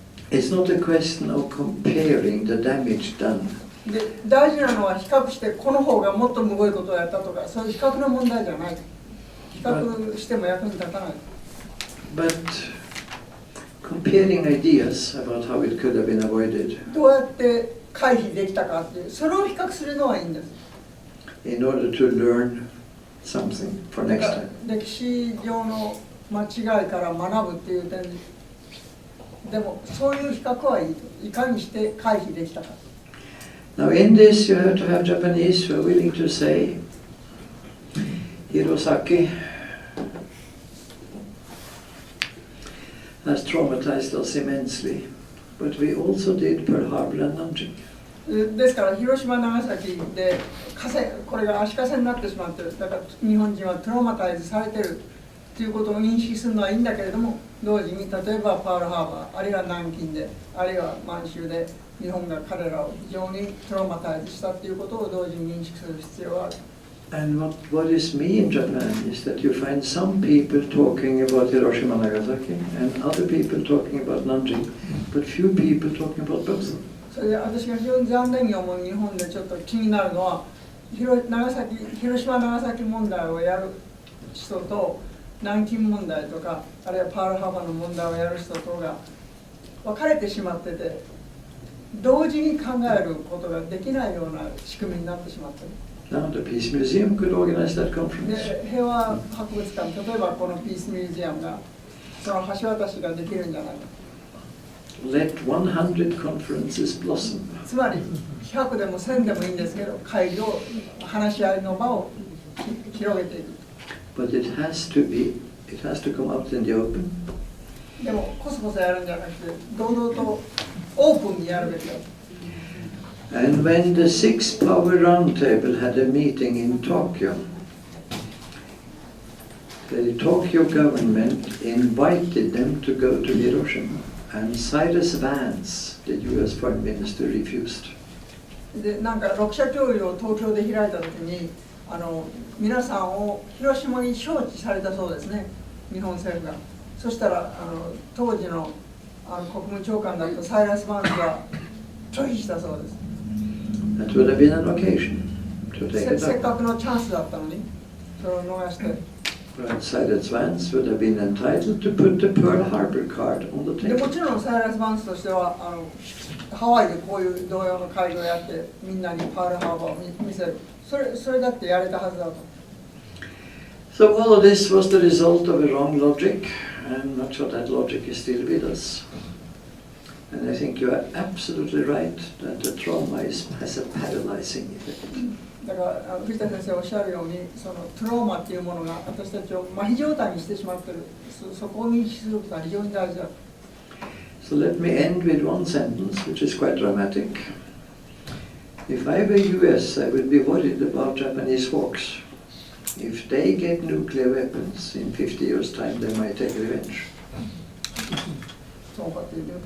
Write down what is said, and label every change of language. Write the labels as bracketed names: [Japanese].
[English] It's not a question of comparing the damage done. [Japanese] で大事なのは比較してこの方がもっとむごいことをやったとか、そういう比較の問題じゃない。比較しても役に立たない。 [English] But comparing ideas about how it could have been avoided [Japanese] どうやって回避できたかっていう、それを比較するのはいいんです。 [English] in order to learn something for next time. [Japanese] 歴史上の間違いから学ぶっていう点でも、そういう比較はいいと。いかにして回避できたか。 [English] Now in this you have to have Japanese who are willing to say, Hirosaki has traumatized us immensely, but we also did Pearl Harbor and Nanjing. [Japanese] ですから広島、長崎でこれが足かせになってしまってる。だから日本人はトラウマタイズされてるということを認識するのはいいんだけれども、同時に例えばパールハーバー、あるいは南京で、あるいは満州で日本が彼らを非常にトラウマタイズしたということを同時に認識する必要がある。 [English] And what is me in Japan is that you find some people talking about Hiroshima, Nagasaki, and other people talking about Nanjing, but few people talking about both. [Japanese] それで私が非常に残念に思う日本でちょっと気になるのは、広島、長崎問題をやる人と南京問題とか、あるいはパールハーバーの問題をやる人とが分かれてしまってて、同時に考えることができないような仕組みになってしまっている。 [English] Now the Peace Museum could organize that conference. [Japanese] で平和博物館、例えばこのピースミュージアムがその橋渡しができるんじゃないか。 [English] Let 100 conferences blossom. [Japanese] つまり100でも1000でもいいんですけど、会議を話し合いの場を広げていく。 [English] But it has to come out in the open. [Japanese] でもこそこそやるんじゃなくて、堂々とオープンにやるべきだ。 [English] And when the Six Power Roundtable had a meeting in Tokyo, the Tokyo government invited them to go to Hiroshima, and Cyrus Vance, the US Foreign Minister, refused. [Japanese] でなんか6者協議を東京で開いたときに皆さんを広島に招致されたそうですね、日本政府が。そしたら当時の国務長官だったサイラス・バンスが拒否したそうです。 [English] That would have been an occasion to take it [Japanese] せっ [English] up. [Japanese] かくのチャンスだったのにそれを逃して。 [English] But Cyrus Vance would have been entitled to put the Pearl Harbor card on the [Japanese] でも [English] table. [Japanese] ちろんサイラス・バンスとしてはハワイでこういう同様の会議をやってみんなにパールハーバーを見せる。それだってやれたはずだと。 [English] So all of this was the result of a wrong logic, and much of that logic is still with us. And I think you are absolutely right that the trauma has a paralyzing effect. [Japanese] だから藤田先生おっしゃるようにそのトラウマっていうものが私たちを麻痺状態にしてしまっている。そこを認識することは非常に大事だ。 [English] So let me end with one sentence, which is quite dramatic. If I were US, I would be worried about Japanese hawks. If they get nuclear weapons in 50 years' time, they might take revenge. [Japanese] そうかっていう。